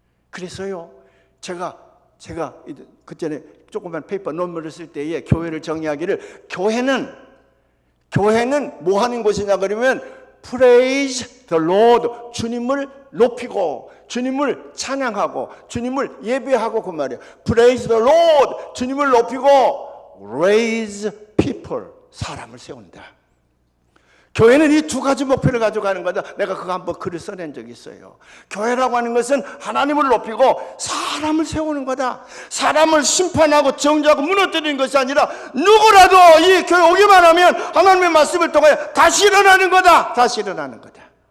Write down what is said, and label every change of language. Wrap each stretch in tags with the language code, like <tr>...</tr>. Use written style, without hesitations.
<ko>그래서요 제가 그전에 조그만 페이퍼 논문을 쓸 때에 교회를 정의하기를 교회는 뭐 하는 곳이냐 그러면</ko> <en>Praise the Lord,</en> <ko>주님을 높이고 주님을 찬양하고 주님을 예배하고 그 말이에요.</ko> <en>Praise the Lord,</en> <ko>주님을 높이고</ko> <en>Raise people,</en> <ko>사람을 세운다. 교회는 이 두 가지 목표를 가지고 가는 거다. 내가 그거 한번 글을 써낸 적이 있어요. 교회라고 하는 것은 하나님을 높이고 사람을 세우는 거다. 사람을 심판하고 정죄하고 무너뜨리는 것이 아니라 누구라도 이 교회 오기만 하면 하나님의 말씀을 통해 다시 일어나는 거다. 다시 일어나는 거다.</ko>